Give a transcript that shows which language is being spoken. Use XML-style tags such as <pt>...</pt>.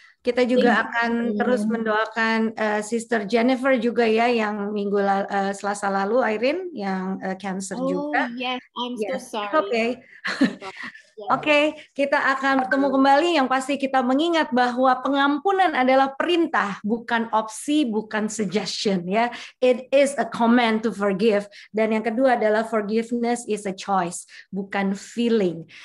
<id>Kita juga akan terus mendoakan Sister Jennifer juga ya, yang Selasa lalu, Irene, yang cancer juga.</id> <en>Oh yes, I'm so sorry. Okay.</en> <id>Oke, kita akan bertemu kembali. Yang pasti kita mengingat bahwa pengampunan adalah perintah, bukan opsi, bukan suggestion ya.</id> <en>It is a command to forgive.</en> <id>Dan yang kedua adalah</id> <en>forgiveness is a choice,</en> <id>bukan feeling.</id>